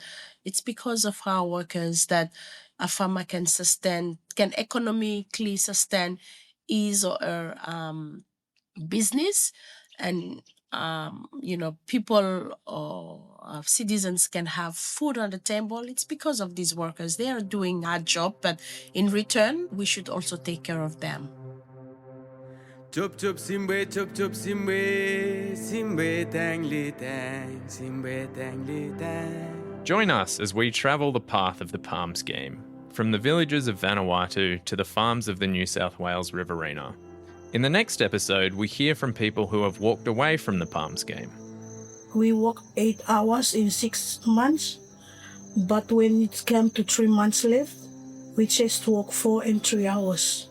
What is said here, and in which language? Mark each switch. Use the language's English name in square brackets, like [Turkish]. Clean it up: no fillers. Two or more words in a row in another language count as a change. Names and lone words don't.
[English] It's because of our workers that a farmer can economically sustain his or her business. And people or citizens can have food on the table. It's because of these workers. They are doing a job, but in return, we should also take care of them. Chop chop simbe, chop chop simbe, simbe tang li tang, simbe tang li tang. Join us as we travel the path of the palm scheme, from the villages of Vanuatu to the farms of the New South Wales riverina. In the next episode, we hear from people who have walked away from the palm scheme. We work 8 hours in 6 months, but when it came to 3 months left, we just work 4 and 3 hours.